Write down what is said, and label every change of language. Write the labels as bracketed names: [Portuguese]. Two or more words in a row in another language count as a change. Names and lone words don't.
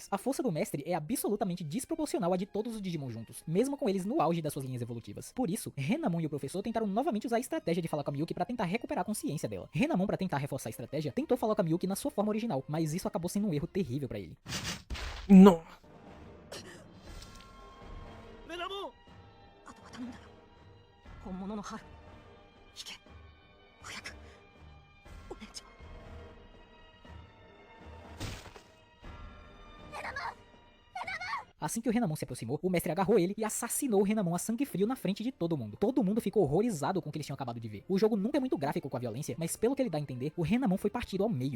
[Portuguese] A força do mestre é absolutamente desproporcional à de todos os Digimon juntos, mesmo com eles no auge das suas linhas evolutivas. Por isso, Renamon e o professor tentaram novamente usar a estratégia de falar com a Miyuki pra tentar recuperar a consciência dela. Renamon, pra tentar reforçar a estratégia, tentou falar com a Miyuki na sua forma original, mas isso acabou sendo um erro terrível pra ele. Não. [Japanese] あとは頼んだよ。本物の春行け早くお姉ちゃん。 [Portuguese] Assim que o Renamon se aproximou, o mestre agarrou ele e assassinou o Renamon a sangue frio na frente de todo mundo. Todo mundo ficou horrorizado com o que eles tinham acabado de ver. O jogo nunca é muito gráfico com a violência, mas pelo que ele dá a entender, o Renamon foi partido ao meio.